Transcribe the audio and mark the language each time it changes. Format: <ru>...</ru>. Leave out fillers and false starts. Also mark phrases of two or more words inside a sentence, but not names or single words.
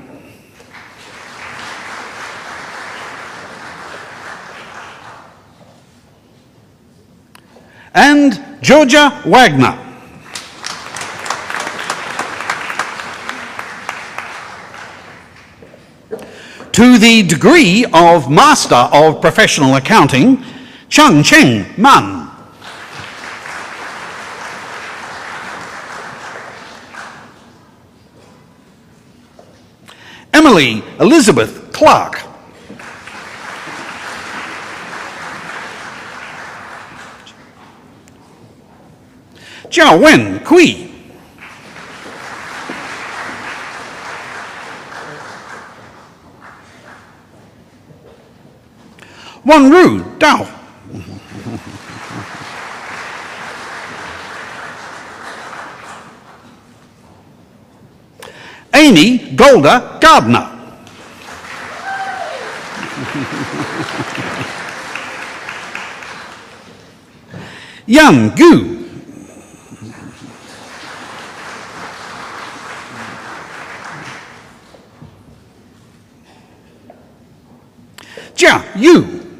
<en>And Georgia Wagner. To the degree of Master of Professional Accounting, Chang Cheng Man. Emily Elizabeth Clark. Jiao Wen Kui. Wanru Dao. Amy Golda Gardner. Yang Gu. Jia Yu.</en>